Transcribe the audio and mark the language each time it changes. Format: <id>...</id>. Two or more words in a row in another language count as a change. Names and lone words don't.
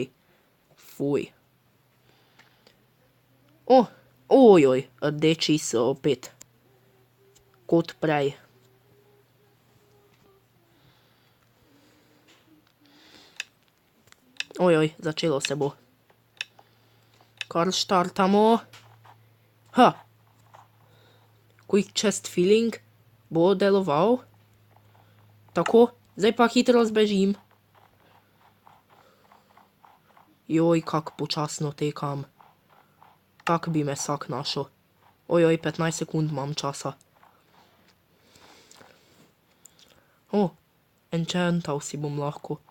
<sl>Fuj. Rdeči so opet. Kot prej. Začelo se bo. Kar štartamo.</sl> <en>Quick chest filling</en> <sl>bo deloval. Tako, zdaj pa hitro zbežim. Kak počasno tekam. Tak bi me vsak našel. 15 sekund imam časa. Enchantal si bom lahko.</sl>